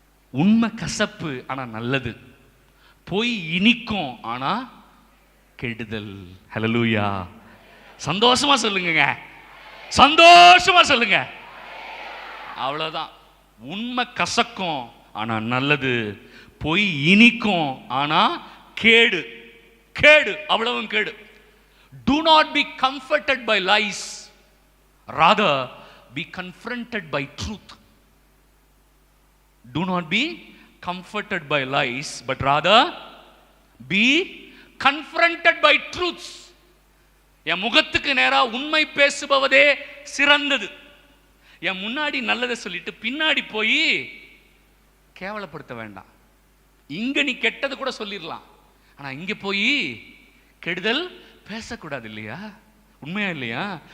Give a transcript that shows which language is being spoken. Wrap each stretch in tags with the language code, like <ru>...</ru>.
<ta>உண்மை கசப்பு ஆனா நல்லது, பொய் இனிக்கும் ஆனா கெடுதல். ஹல்லேலூயா! சந்தோஷமா சொல்லுங்க, சந்தோஷமா சொல்லுங்க. அவ்வளவுதான். உண்மை கசக்கும் ஆனா நல்லது, பொய் இனிக்கும் ஆனா கேடு. கேடு, அவ்வளவும் கேடு.</ta> <en>Do not be comforted by lies, rather be confronted by truth. Do not be comforted by lies, but rather be confronted by truths.</en> <ta>என் முகத்துக்கு நேரா உண்மை பேசுபவதே சிறந்தது. என் முன்னாடி நல்லதை சொல்லிட்டு பின்னாடி போய் கேவலப்படுத்த வேண்டாம். இங்க நீ கெட்டது கூட சொல்லிடலாம், ஆனா இங்க போய் கெடுதல் பேசக்கூடாது இல்லையா? உண்மையா இல்லையா?</ta>